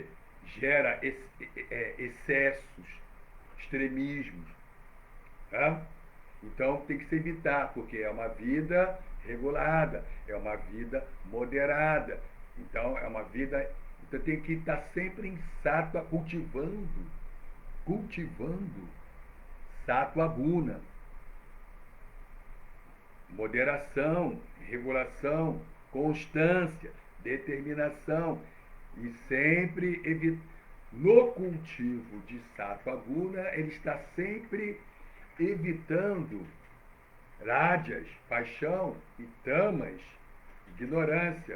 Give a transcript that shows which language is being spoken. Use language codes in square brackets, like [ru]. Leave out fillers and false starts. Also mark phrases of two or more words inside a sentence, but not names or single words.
[pt] Gera excessos, extremismos. Tá? Então tem que se evitar, porque é uma vida regulada, é uma vida moderada. Então é uma vida. Então tem que estar sempre em sattva, cultivando [sa] sattva guna. [pt] Moderação, regulação, constância, determinação. E sempre no cultivo de [sa] sattva guna, [pt] ele está sempre evitando rádias, paixão e tamas, ignorância.